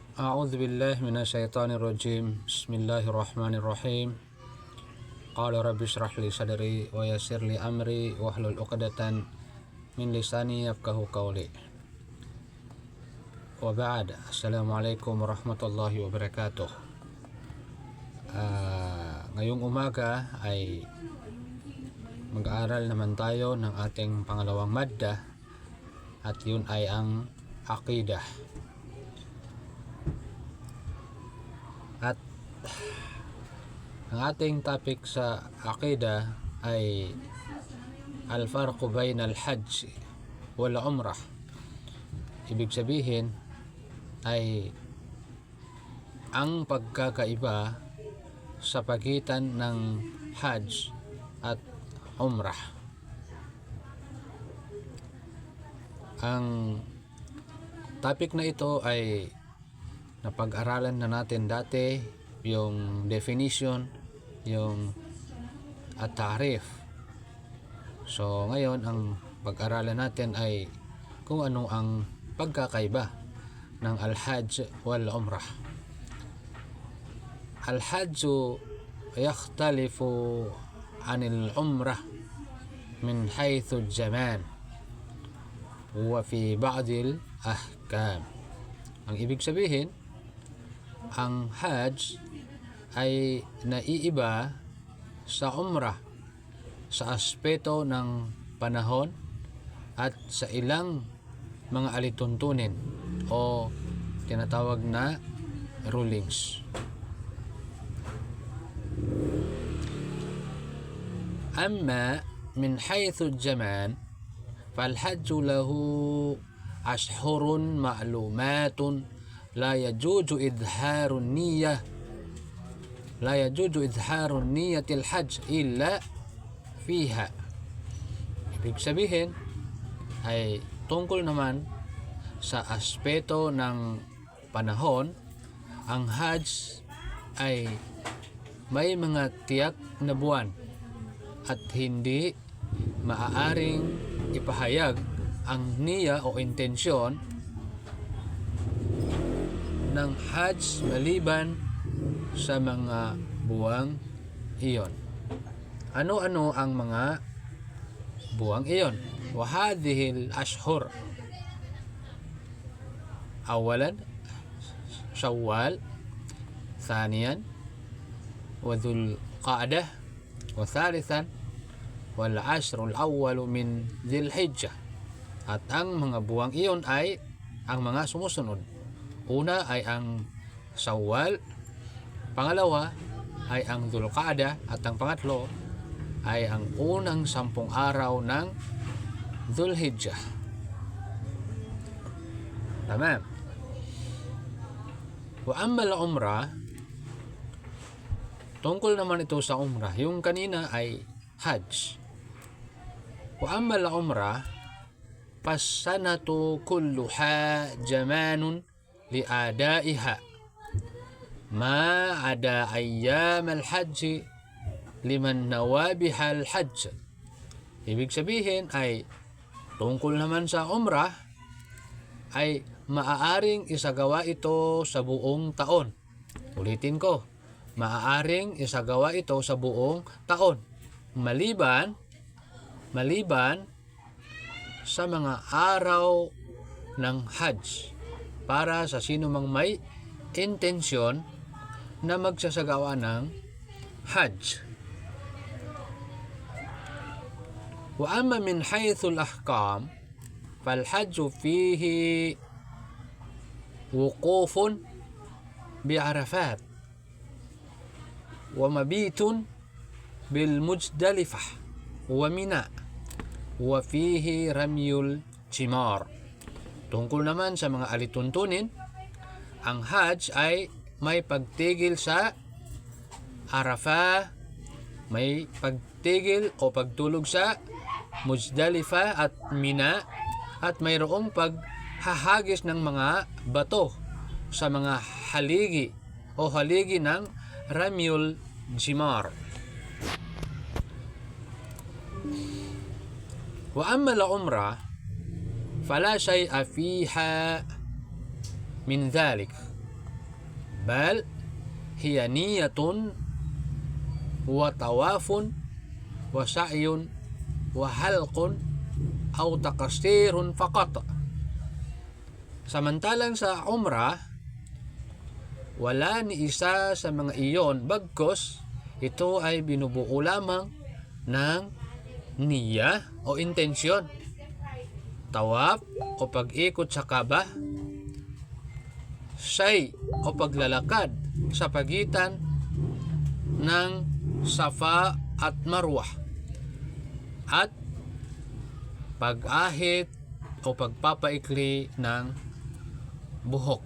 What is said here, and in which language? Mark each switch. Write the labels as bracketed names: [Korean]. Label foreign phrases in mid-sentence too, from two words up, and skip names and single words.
[Arabic] أعوذ بالله من الشيطان الرجيم. بسم الله الرحمن الرحيم. قال رب اشرح لي صدري ويسر لي أمري واحلل عقدة من لساني يفقهوا قولي. وبعد, السلام عليكم ورحمة الله وبركاته. [Filipino] Ngayong umaga ay mag-aaral naman tayo ng ating pangalawang madda at yun ay ang Aqidah. At ang ating topic sa Aqidah ay [Arabic] الفرق بين الحج والعمرة. [Filipino] Ibig sabihin ay ang pagkakaiba sa pagitan ng hajj at umrah. Ang topic na ito ay napag-aralan na natin dati, yung definition, yung at-ta'rif. So ngayon ang pag-aralan natin ay kung ano ang pagkakaiba ng [Arabic] الحج والعمرة. الحج يختلف عن العمرة من حيث الزمان وفي بعض الأحكام. [Filipino] Ang ibig sabihin, ang hajj ay naiiba sa umrah sa aspeto ng panahon at sa ilang mga alituntunin o tinatawag na rulings. [Arabic] أما من حيث الزمان فالحج له أشهر معلومات لا يجوز إظهار نية الحج إلا فيها. [Filipino] Ibig sabihin ay tungkol naman sa aspeto ng panahon, ang hajj ay may mga tiyak na buwan at hindi maaaring ipahayag ang niya o intensyon ng hajj maliban sa mga buwang iyon. Ano-ano ang mga buwang iyon? [Arabic] وهذه الأشهر. أولاً، شوال، ثانياً، وذو القعدة، وثالثاً، والعشر الأول من ذي الحجة. [Filipino] At ang mga buwang iyon ay ang mga sumusunod. Una ay ang Shawwal, pangalawa ay ang Dhul Qa'dah, at ang pangatlo ay ang unang 10 araw ng Dhul Hijjah. [Arabic] تمام. وأما العمرة, [Filipino] tungkol naman ito sa umrah. Yung kanina ay hajj. [Arabic] وأما العمرة فالسنة كلها زمان لأدائها ما عدا أيام الحج لمن نوى بها الحج. [Filipino] Ibig sabihin ay tungkol naman sa umrah ay maaaring isagawa ito sa buong taon. Ulitin ko, maaaring isagawa ito sa buong taon maliban sa mga araw ng hajj para sa sino mang may intensyon na magsasagawa ng hajj. [Arabic] وأما من حيث الأحكام فالحج فيه وقوف بعرفات ومبيت بالمزدلفة ومنى وفيه رمي الجمار. [Filipino] Tungkol naman sa mga alituntunin, ang hajj ay may pagtigil sa Arafah, may pagtigil o pagtulog sa Muzdalifah at Mina, at mayroong paghahagis ng mga bato sa mga haligi o haligi ng [Arabic] رمي الجمار. وأما العمرة فلا شيء فيها من ذلك. بل هي نية وطواف وسعي وحلق أو تقصير فقط. [Filipino] Samantalang sa umrah, wala ni isa sa mga iyon, bagkos ito ay binubuo lamang ng niya o intensyon. Tawaf o pag-ikot sa Kaaba, say o paglalakad sa pagitan ng Safa at Marwah, at pag-ahit o pagpapaikli ng buhok.